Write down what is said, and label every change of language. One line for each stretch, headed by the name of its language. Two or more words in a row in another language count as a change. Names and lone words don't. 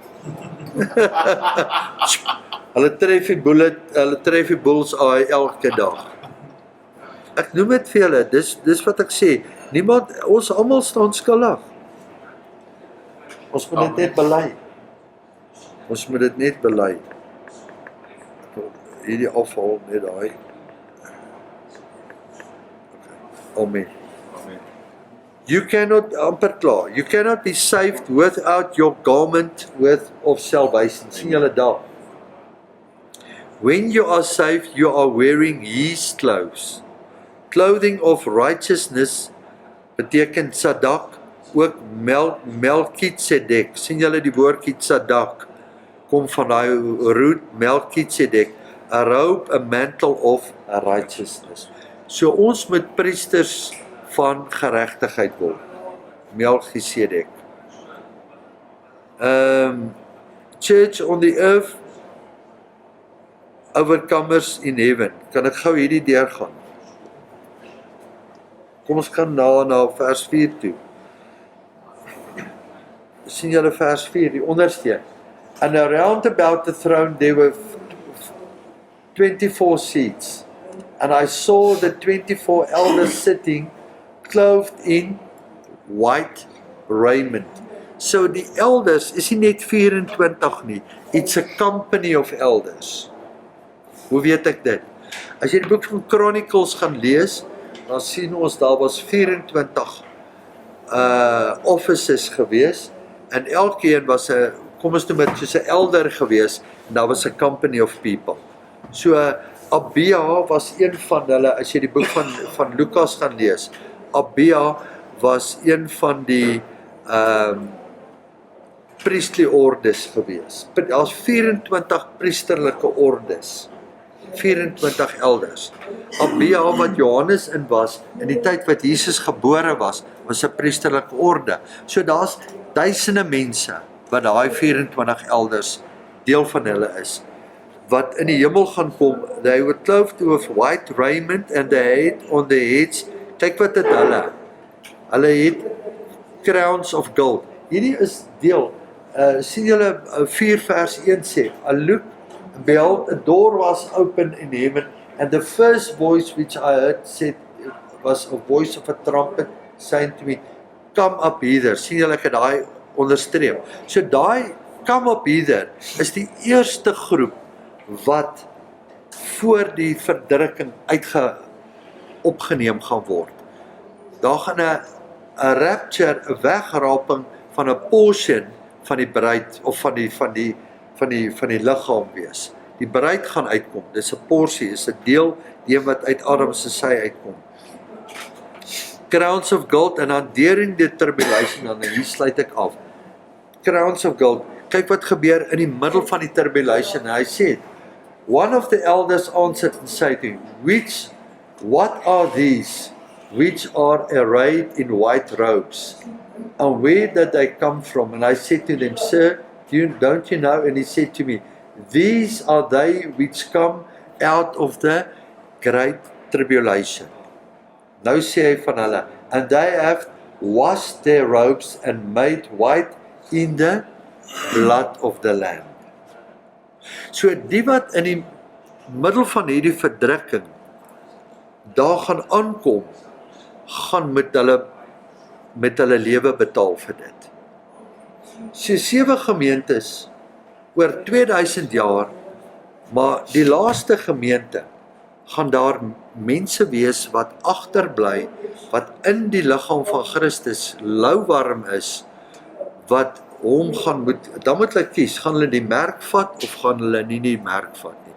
Afrikaans: Hulle tref die bullseye elke dag. Ek noem dit vir julle, dis wat ek sê. Ons almal staan skuldig. Ons moet dit net bely. Ons moet dit net bely. Hierdie afval net daai. Amen.
English: You cannot,
Afrikaans: amper klaar,
English: you cannot be saved without your garment of salvation.
Afrikaans: Sien julle daar?
English: When you are saved, you are wearing His clothes. Clothing of righteousness
Afrikaans: beteken Sadak, ook Melchizedek. Sien julle die woordjie Sadak? Kom van daai root Melchizedek.
English: A robe, a mantle of righteousness.
Afrikaans: So ons moet priesters van geregtigheid word. Melchizedek.
English: Church on the earth, overcomers in heaven.
Afrikaans: Kan ek gou hierdie deurgaan? Kom ons gaan na vers 4 toe. Sien julle vers 4, die onderste.
English: And around about the throne there were 24 seats. And I saw the 24 elders sitting, clothed in white raiment.
Afrikaans: So die elders is nie net 24 nie.
English: It's a company of elders.
Afrikaans: Hoe weet ek dit? As jy die boek van Chronicles gaan lees, dan sien ons daar was 24 offices gewees, en elkeen was 'n, kom ons noem dit soos 'n elder gewees, en daar was 'n
English: company of people.
Afrikaans: So Abia was een van hulle, as jy die boek van Lukas gaan lees, Abia was een van die priestly ordes gewees. Daar's 24 priesterlike ordes. 24 elders. Abia wat Johannes in was, in die tyd wat Jesus gebore was 'n priesterlike orde. So daar's duisende mense wat daai 24 elders deel van hulle is, wat in die hemel gaan kom.
English: They were clothed with white raiment and they had on their heads,
Afrikaans: kyk wat het hulle het
English: crowns of gold.
Afrikaans: Hierdie is deel, sien julle 4 vers 1 sê,
English: I looked, beheld, a door was open in heaven, and the first voice which I heard said, was a voice of a trumpet, saying to me, come up hither.
Afrikaans: Sien julle, ek het daai onderstreep. So daai
English: come up hither
Afrikaans: is die eerste groep wat voor die verdrukking opgeneem gaan word. Daar gaan 'n rapture, 'n wegraping van 'n portion van die bruid of van die liggaam wees. Die bruid gaan uitkom. Dis 'n porsie, is 'n deel, die wat uit Adam se sy uitkom.
English: Crowns of gold, and dan during the tribulation,
Afrikaans: dan hier sluit ek af.
English: Crowns of gold.
Afrikaans: Kyk wat gebeur in die middel van die tribulation. Hy sê,
English: one of the elders answered and said to him, what are these which are arrayed in white robes? And where did they come from? And I said to them, sir, don't you know? And he said to me, these are they which come out of the great tribulation.
Afrikaans: Nou sê hy van hulle,
English: and they have washed their robes and made white in the blood of the Lamb.
Afrikaans: So die wat in die middel van hierdie verdrukking daar gaan aankom, gaan met hulle lewe betaal vir dit. So 7 gemeentes oor 2000 jaar, maar die laaste gemeente gaan daar mense wees wat agterbly, wat in die liggaam van Christus louwarm is, wat hom gaan dan moet hulle kies, gaan hulle die merk vat of gaan hulle nie die merk vat nie.